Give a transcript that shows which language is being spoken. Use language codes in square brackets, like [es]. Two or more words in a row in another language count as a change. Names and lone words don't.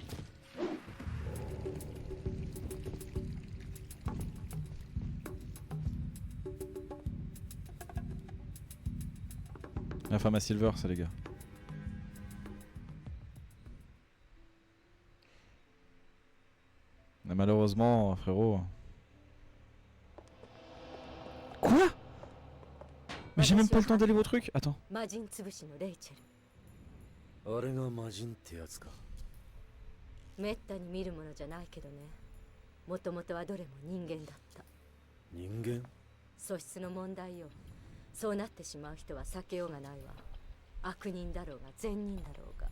[fr] La femme à Silver, ça les gars. Mais malheureusement, frérot. Quoi? Mais j'ai même pas le temps d'aller au truc. Attends. [ja] 魔人つぶしのレイチェル。あれが魔人ってやつか。めったに見るものじゃないけどね。もともとはどれも人間だった。人間？素質の問題よ。そうなってしまう人は避けようがないわ。悪人だろうが善人だろうが。